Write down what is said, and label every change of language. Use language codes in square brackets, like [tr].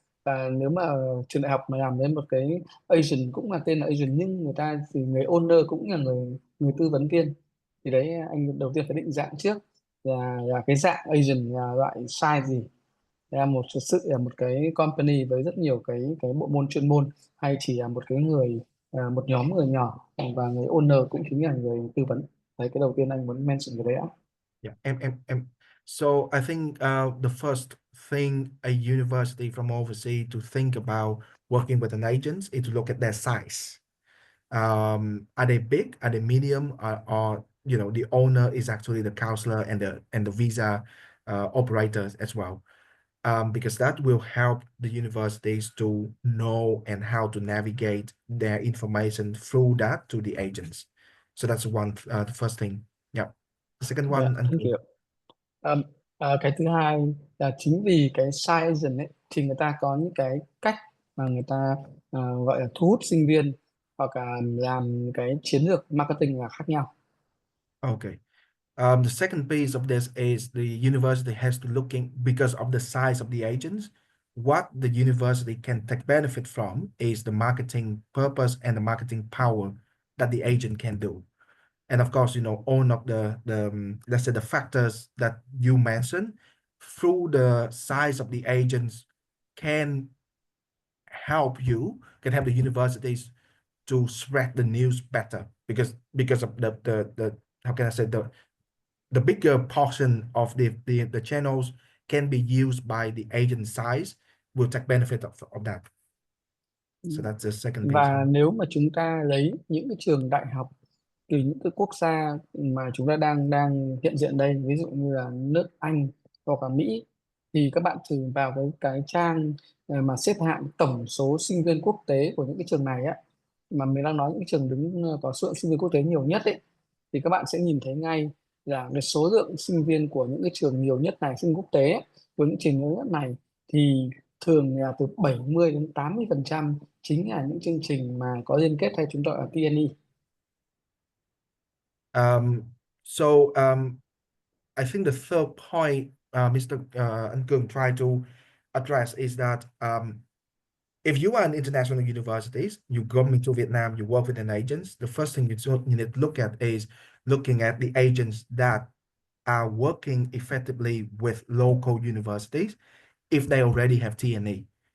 [vi] Và nếu mà trường đại học mà làm đến một cái Asian, cũng là tên là Asian, nhưng người ta thì người owner cũng là người người tư vấn viên, thì đấy anh đầu tiên phải định dạng trước là cái dạng Asian là loại size gì, là một cái company với rất nhiều cái bộ môn chuyên môn, hay chỉ là một cái một nhóm người nhỏ và người owner cũng chính là người tư vấn. Đấy, cái đầu tiên anh muốn mention cái đấy ạ. [en] Yeah, so I think the first thing a university from overseas to think about working with an agent is to look at their size. Are they big? Are they medium? Or you know, the owner is actually the counselor and the visa operators as well. Because that will help the universities to know and how to navigate their information through that to the agents. So that's the first thing. Yeah. The second [vi] Dạ, [en] one, thank you. [vi] Cái thứ hai là chính vì cái size agent ấy, thì người ta có những cái cách mà người ta gọi là thu hút sinh viên, hoặc là làm cái chiến lược marketing là khác nhau. [en] okay. The second piece of this is the university has to looking, because of the size of the agents, what the university can take benefit from is the marketing purpose and the marketing power that the agent can do. And of course, you know, all of the let's say the factors that you mentioned through the size of the agents can help the universities to spread the news better, because of the how can I say, the bigger portion of the channels can be used by the agent size will take benefit of that. So that's the second piece. [vi] Và nếu mà chúng ta lấy những cái trường đại học từ những cái quốc gia mà chúng ta đang đang hiện diện đây, ví dụ như là nước Anh hoặc là Mỹ, thì các bạn thử vào cái trang mà xếp hạng tổng số sinh viên quốc tế của những cái trường này á, mà mình đang nói những cái trường có số lượng sinh viên quốc tế nhiều nhất ấy, thì các bạn sẽ nhìn thấy ngay là cái số lượng sinh viên của những cái trường nhiều nhất này, sinh viên quốc tế ấy, của những trường nhiều nhất này, thì thường là từ 70 đến 80% chính là những chương trình mà có liên kết, hay chúng tôi gọi là TNE. [en] So I think the third point Mr. An Kung tried to address is that if you are an international universities, you come into Vietnam, you work with an agents, the first thing you need to look at is looking at the agents that are working effectively with local universities if they already have TNE.